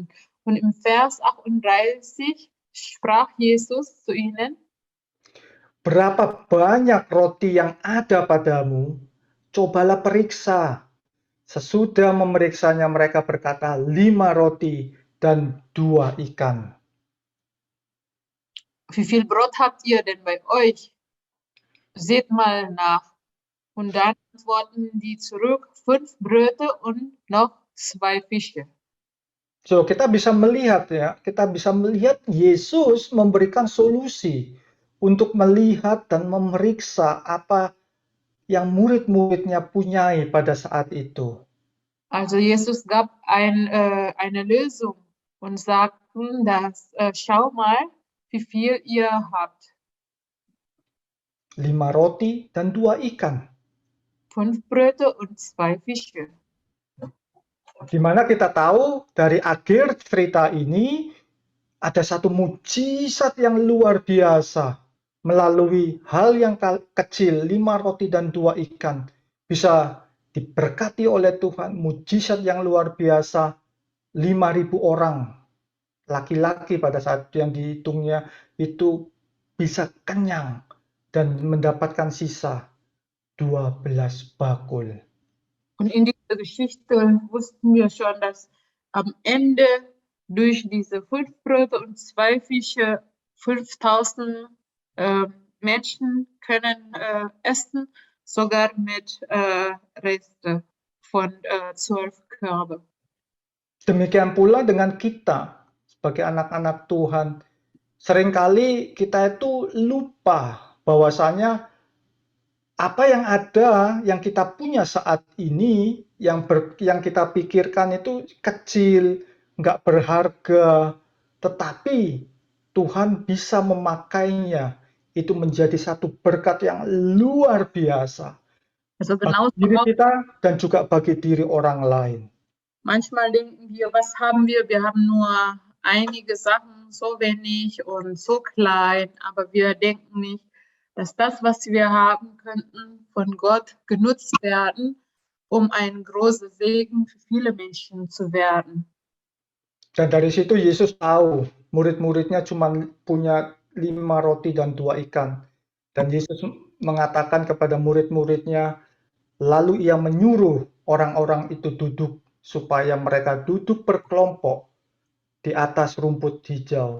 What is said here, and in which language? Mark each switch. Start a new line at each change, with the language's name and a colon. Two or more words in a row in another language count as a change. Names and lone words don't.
German: Und im Vers 38 sprach Jesus zu ihnen,
Indonesian: berapa banyak roti yang ada padamu? Cobalah periksa. Sesudah memeriksanya mereka berkata, 5 roti dan 2 ikan.
German: wie viel Brot habt ihr denn bei euch? Seht mal nach. Und dann antworten die zurück, 5 Brote und noch 2 Fische. So,
Indonesian: kita bisa melihat Yesus memberikan solusi untuk melihat dan memeriksa apa yang murid-muridnya punyai pada saat itu.
German: Also Jesus gab eine Lösung und sagten, dass schau mal, wie viel ihr habt.
Indonesian: 5 roti dan 2 ikan.
German: 5 Brote und 2 Fische.
Indonesian: Di mana kita tahu dari akhir cerita ini ada satu mujizat yang luar biasa melalui hal yang kecil, 5 roti dan 2 ikan bisa diberkati oleh Tuhan. Mujizat yang luar biasa, 5.000 orang laki-laki pada saat yang dihitungnya itu bisa kenyang dan mendapatkan sisa 12 bakul.
German: Und in dieser Geschichte wussten wir schon, dass am Ende durch diese 5 Brote und 2 Fische 5000 Menschen können essen, sogar mit Reste von 12 Körbe.
Indonesian: Demikian pula dengan kita sebagai anak-anak Tuhan. Seringkali kita itu lupa bahwasanya apa yang ada, yang kita punya saat ini, yang kita pikirkan itu kecil, nggak berharga, tetapi Tuhan bisa memakainya itu menjadi satu berkat yang luar biasa
German: Also
Indonesian: bagi
German: genauso
Indonesian: diri
German: auch,
Indonesian: kita dan juga bagi diri orang lain.
German: manchmal denken wir, was haben wir? Wir haben nur einige Sachen, so wenig und so klein, aber wir denken nicht, dass das, was wir haben könnten, von Gott genutzt werden, um ein großer Segen für viele Menschen zu werden.
Indonesian: Dan dari situ Yesus tahu murid-muridnya cuma punya 5 roti dan 2 ikan. Dan Yesus mengatakan kepada murid-muridnya, lalu ia menyuruh orang-orang itu duduk supaya mereka duduk berkelompok di atas rumput hijau.